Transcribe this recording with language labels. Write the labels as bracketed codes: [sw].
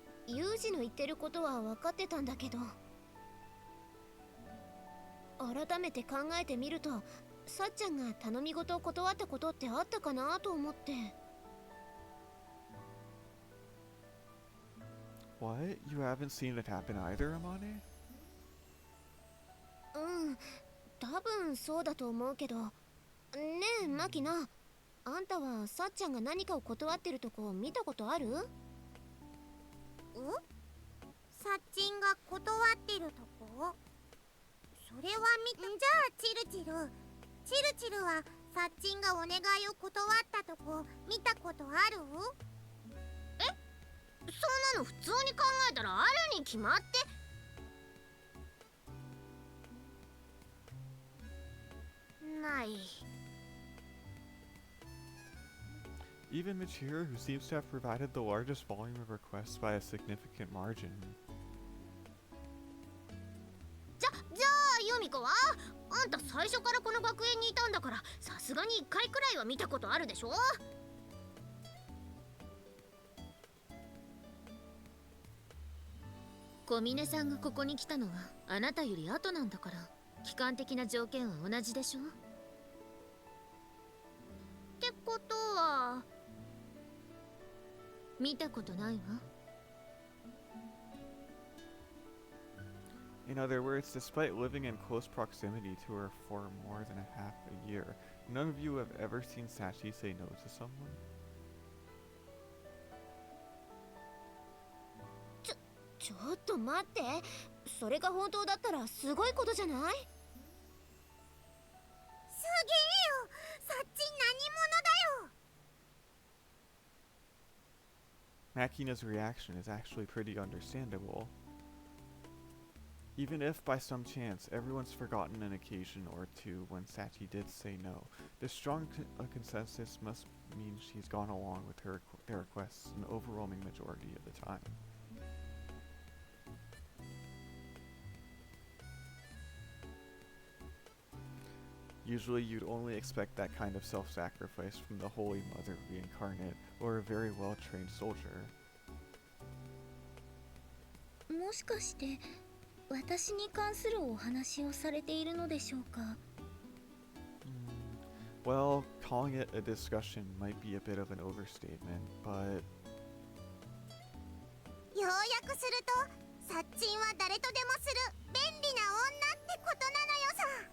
[ja] ユージの言ってることは分かってたんだけど。改めて考えてみると、さっちゃんが頼み事を断ったことってあったかなと思って。 [en] What? You haven't seen it happen either, Amane? [ja] うん、多分そうだと思うけど。ねえ、マキナ。あんたはさっちゃんが何かを断ってるとこ見たことある？サッチンが断ってるとこ？それはじゃあチルチルはサッチンがお願いを断ったとこ見たことある？え？そんなの普通に考えたらあるに決まって。ない。 [en] Even Machiro, who seems to have provided the largest volume of requests by a significant margin. [ja] じゃあユミコは？あんた最初からこの学園にいたんだから、さすがに1回くらいは見たことあるでしょ？小峰さんがここに来たのはあなたより後なんだから、期間的な条件は同じでしょ？ことは見たことないわ。 [en] In other words, despite living in close proximity to her for more than a half a year, none of you have ever seen Sachi say no to someone? [ja] ちょっと待って、それが本当だったらすごいことじゃない？すげえよ、サッチ何者だよ。 [en] Makina's reaction is actually pretty understandable. Even if, by some chance, everyone's forgotten an occasion or two when Sachi did say no, the strong consensus must mean she's gone along with their requests an overwhelming majority of the time. Usually you'd only expect that kind of self-sacrifice from the Holy Mother reincarnate or a very well-trained soldier. [ja] もしかして私に関するお話をされているのでしょうか？ [en] Well, calling it a discussion might be a bit of an overstatement, but [ja] ようやくすると、サッチンは誰とでもする便利な女ってことなのよさ。